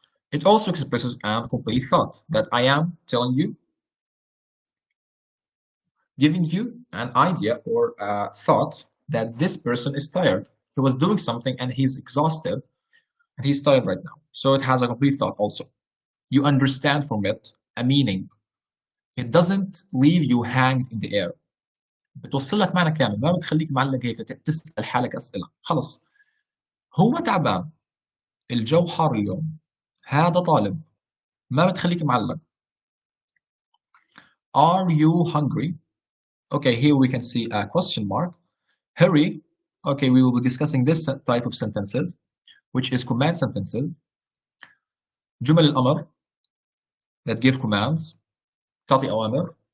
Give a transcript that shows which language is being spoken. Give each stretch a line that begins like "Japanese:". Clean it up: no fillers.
English: It also expresses a complete thought that I am telling you, giving you an idea or a thought that this person is tired. He was doing something and he's exhausted and he's tired right now. So it has a complete thought also. You understand from it a meaning. It doesn't leave you hanged in the air.
Arabic: بتوصل لك معنى كامل، ما بتخليك معلق هيك تسأل حالك أسئلة. خلص هو تعبان، الجو حار اليوم، هذا طالب، ما بتخليك معلق.
English: Are you hungry? Okay, here we can see a question mark. Hurry. Okay, we will be discussing this type of sentences, which is command sentences.
Arabic: جمل الأمر
English: that give commands.
Arabic: تعطي أوامر.